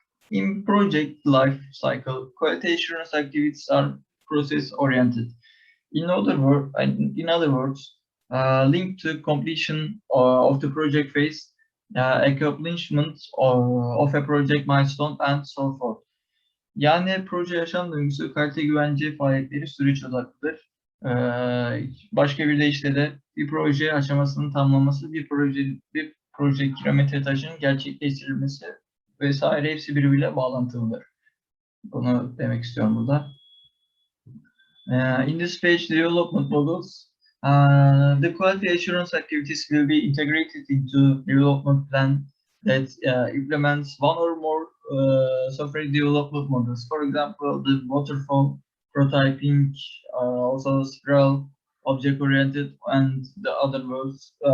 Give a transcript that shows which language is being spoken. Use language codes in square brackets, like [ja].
[en] In project life cycle, quality assurance activities are process-oriented. In other words, linked to completion of the project phase, accomplishment of a project milestone and so forth. [tr] Yani proje yaşam döngüsü, kalite güvence faaliyetleri süreç odaklıdır. Başka bir deyişle de bir proje aşamasının tamamlaması, bir proje kilometre taşının gerçekleştirilmesi vesaire hepsi birbiriyle bağlantılıdır. Bunu demek istiyorum burada. [en] In this page, development models, the quality assurance activities will be integrated into development plan that implements one or more software development models. For example, the waterfall, prototyping, also spiral, object-oriented, and the other models.